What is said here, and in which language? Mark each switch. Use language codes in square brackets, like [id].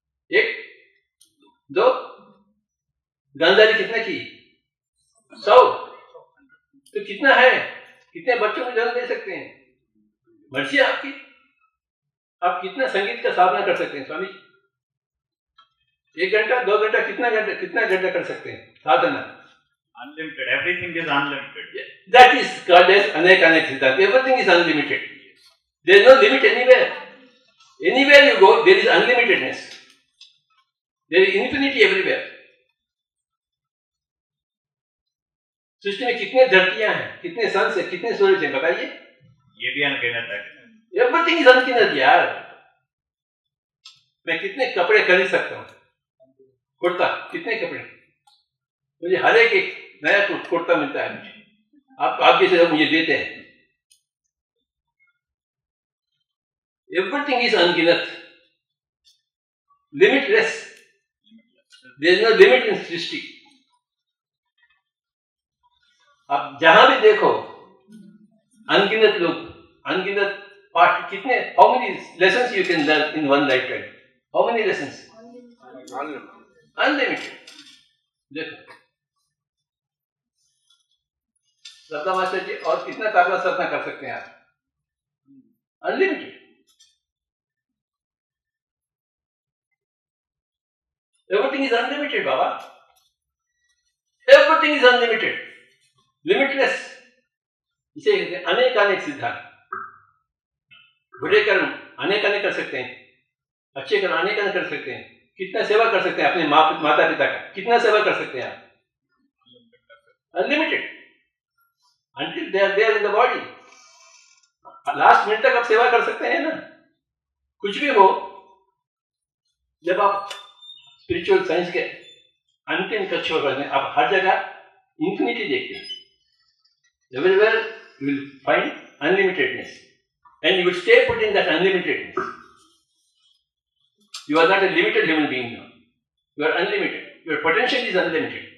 [hi] 1, 2। गांधारी कितना की? 100। तो कितना है, कितने बच्चों को जन्म दे सकते हैं? मर्जी आपकी। आप कितना संगीत का साधना कर सकते हैं स्वामी जी? 1 घंटा, 2 घंटा, कितना घंटा कर सकते हैं साधना? [en] Unlimited. Everything is unlimited. That is called as अनेकानेक सिद्धांत. Everything is unlimited. There is no limit anywhere. Anywhere you go, there is unlimitedness. There is infinity everywhere. [hi] सृष्टि में कितने धरतियां हैं, कितने सन है, कितने सूरज हैं, बताइए? ये भी अनगिनत है। Everything is अनगिनत यार। मैं कितने कपड़े खरीद सकता हूँ? कुर्ता, कितने कपड़े? मुझे हर एक नया कुर्ता मिलता है मुझे, आप जैसे लोग मुझे देते हैं। [en] Everything is अनगिनत, limitless. There is no limit in सृष्टि। [hi] आप जहां भी देखो अनगिनत लोग, अनगिनत पाठ, कितने, how many lessons you can learn in one lifetime? [en] How many lessons? Unlimited. [hi] देखो सपना मास्टर जी, और कितना ताबला साधना कर सकते हैं आप? [en] Unlimited. Everything is unlimited, Baba. Everything is unlimited, limitless. [hi] इसे कहते हैं अनेकानेक सिद्धांत। बुरे कर्म अनेकानेक कर सकते हैं, अच्छे कर्म अनेकानेक कर सकते हैं। कितना सेवा कर सकते हैं अपने माता पिता का? कितना सेवा कर सकते हैं आप? [en] Unlimited, until they are there in the body. [hi] Last minute तक आप सेवा कर सकते हैं ना, कुछ भी हो। जब आप स्पिरिचुअल साइंस के अंतिम कक्षा में आप हर जगह इंफिनिटी देखते हैं। [en] Everywhere you will find unlimitedness, and you will stay put in that unlimitedness. You are not a limited human being now. You are unlimited. Your potential is unlimited.